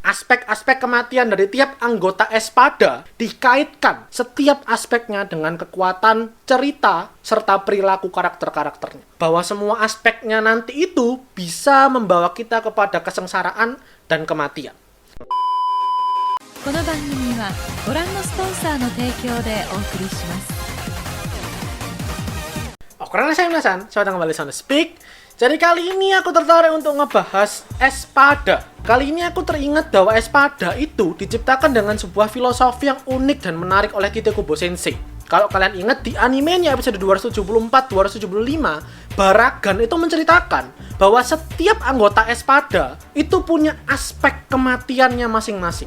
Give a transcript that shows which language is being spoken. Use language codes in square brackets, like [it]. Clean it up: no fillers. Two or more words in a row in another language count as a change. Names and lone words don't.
[id] Aspek-aspek kematian dari tiap anggota Espada dikaitkan setiap aspeknya dengan kekuatan cerita serta perilaku karakter-karakternya. Bahwa semua aspeknya nanti itu bisa membawa kita kepada kesengsaraan dan kematian. [ja] この番組はご覧のスポンサーの提供でお送りします。 [id] Karena saya Nasan, saya datang kembali Sound Speak. Jadi kali ini aku tertarik untuk ngebahas Espada. Kali ini aku teringat bahwa Espada itu diciptakan dengan sebuah filosofi yang unik dan menarik oleh Kitekubo Sensei. Kalau kalian ingat di animenya episode 274-275, Baragan itu menceritakan bahwa setiap anggota Espada itu punya aspek kematiannya masing-masing.